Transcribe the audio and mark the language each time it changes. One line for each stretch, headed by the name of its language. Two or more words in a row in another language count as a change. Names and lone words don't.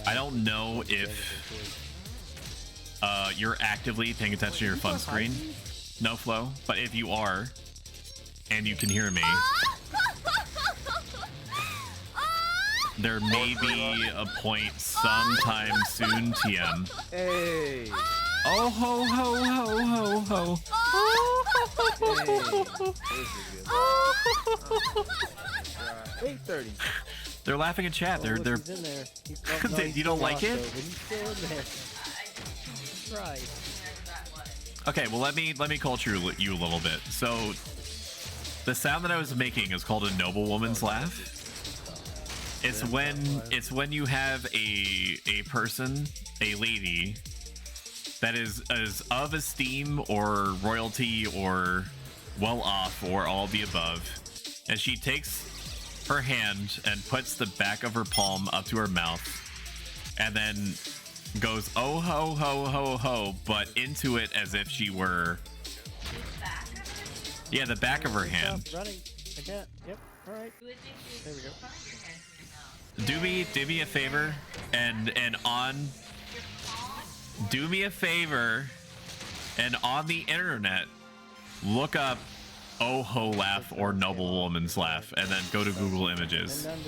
English: I don't know if you're actively paying attention to your fun screen, no flow, but if you are and you can hear me, there may be a point sometime soon, TM. Hey. Oh ho ho ho ho ho. Hey. 8:30. They're laughing in chat. They're in there. you don't like it? Right. Okay, well let me culture you a little bit. So the sound that I was making is called a noblewoman's laugh. It's when you have a person, a lady, that is of esteem or royalty or well off or all the above, and she takes her hand and puts the back of her palm up to her mouth and then goes oh ho ho ho ho, but into it as if she were the back of her hand. Running. I can't. Yep. All right. There we go. Do me a favor and do me a favor and on the internet look up oh ho laugh or noblewoman's laugh and then go to Google Images.